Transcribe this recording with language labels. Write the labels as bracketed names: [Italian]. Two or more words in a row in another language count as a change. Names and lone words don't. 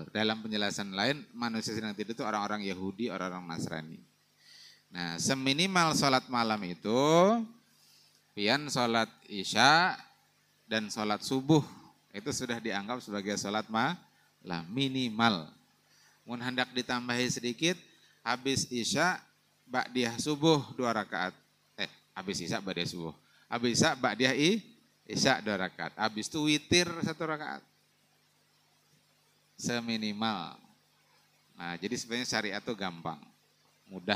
[Indonesian] Dalam penjelasan lain, manusia sedang tidur itu orang-orang Yahudi, orang-orang Nasrani. Nah, seminimal sholat malam itu, pian sholat isya dan sholat subuh, itu sudah dianggap sebagai sholat malam minimal. [Banjar] Mun hendak ditambahi sedikit, habis isya, ba'diyah subuh 2 rakaat. [Indonesian] Habis isya, ba'diyah subuh. Habis isya, ba'diyah isya 2 rakaat. Habis itu witir 1 rakaat. Seminimal. Nah, jadi sebenarnya syariat itu gampang, mudah.